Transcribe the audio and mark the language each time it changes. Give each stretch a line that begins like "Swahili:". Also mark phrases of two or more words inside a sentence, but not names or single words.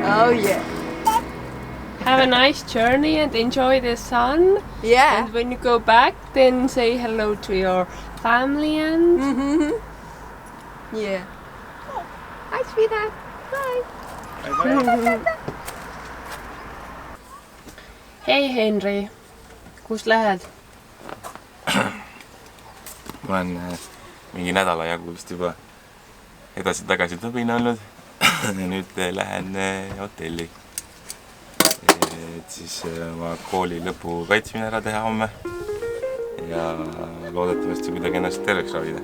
English: Oh yeah. Have a nice journey and enjoy the sun. Yeah. And when you go back, then say hello to your family and... Yeah. Hi, sweetheart. Bye. Bye-bye.
Estonian: Hei Henri, kus lähed? Ma olen mingi nädala jagu vist juba edasi-tagasi tõbine olnud ja nüüd lähen hotelli, et siis oma kooli lõpu kaitsmine ära teha homme ja loodetavasti kuidagi ennast terveks ravida.